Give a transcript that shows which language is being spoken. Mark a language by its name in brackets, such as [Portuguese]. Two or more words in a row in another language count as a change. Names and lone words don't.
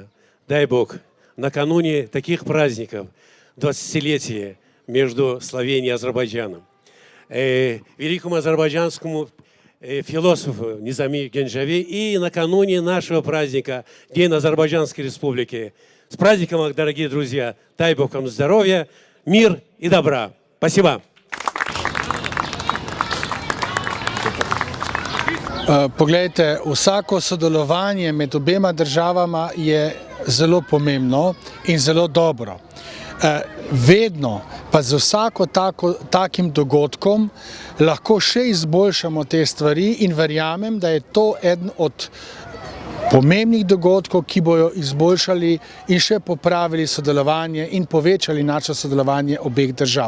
[Russian] Дай Бог, накануне таких праздников, 20-летия между Словенией и Азербайджаном, великому азербайджанскому философу Низами Генджави и накануне нашего праздника, День Азербайджанской Республики. С праздником, дорогие друзья! Дай Бог вам здоровья, мир и добра. Спасибо. [Slovenian] Poglejte, vsako sodelovanje med obema državama je zelo pomembno in zelo dobro. Vedno pa z takim dogodkom lahko še izboljšamo te stvari in verjamem, da je to eden od pomembnih dogodkov, ki bojo izboljšali in še popravili sodelovanje in povečali naše sodelovanje obeh držav.